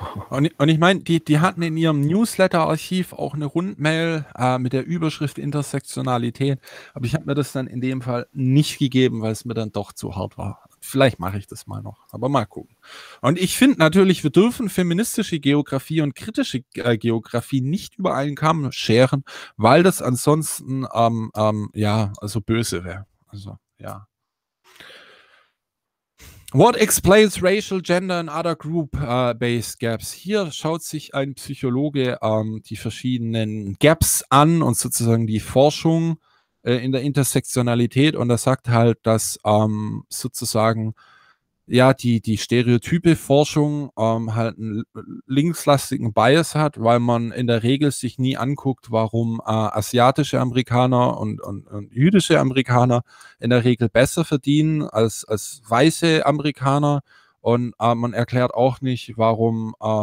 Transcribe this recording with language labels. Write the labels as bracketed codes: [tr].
[de] Und ich meine, die hatten in ihrem Newsletter-Archiv auch eine Rundmail mit der Überschrift Intersektionalität, aber ich habe mir das dann in dem Fall nicht gegeben, weil es mir dann doch zu hart war. Vielleicht mache ich das mal noch, aber mal gucken. Und ich finde natürlich, wir dürfen feministische Geografie und kritische Geografie nicht über einen Kamm scheren, weil das ansonsten also böse wäre. Also, ja. [en] What explains racial, gender and other group-based gaps? [de] Hier schaut sich ein Psychologe die verschiedenen Gaps an und sozusagen die Forschung in der Intersektionalität und er sagt halt, dass sozusagen ja die Stereotype-Forschung halt einen linkslastigen Bias hat, weil man in der Regel sich nie anguckt, warum asiatische Amerikaner und jüdische Amerikaner in der Regel besser verdienen als weiße Amerikaner und man erklärt auch nicht, warum